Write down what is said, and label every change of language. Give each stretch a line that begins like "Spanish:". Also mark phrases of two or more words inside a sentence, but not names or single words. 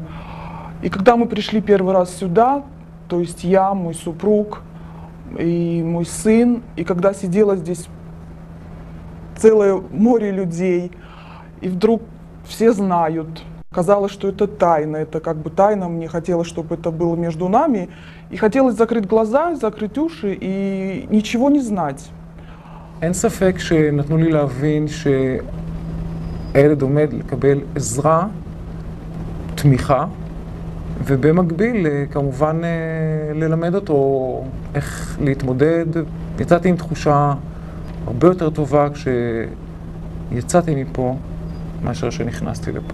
Russian: И когда мы пришли первый раз сюда, то есть я, мой супруг и мой сын, и когда сидело здесь целое море людей, и вдруг все знают. Казалось, что это тайна, это как бы тайна, мне хотелось, чтобы это было между нами, и хотелось закрыть глаза, закрыть уши и ничего не знать.
Hebrew: אין ספק שנתנו לי להבין שהילד עומד לקבל עזרה, תמיכה, ובמקביל, כמובן, ללמד אותו איך להתמודד. יצאתי עם תחושה הרבה יותר טובה כשיצאתי מפה מאשר שנכנסתי לפה.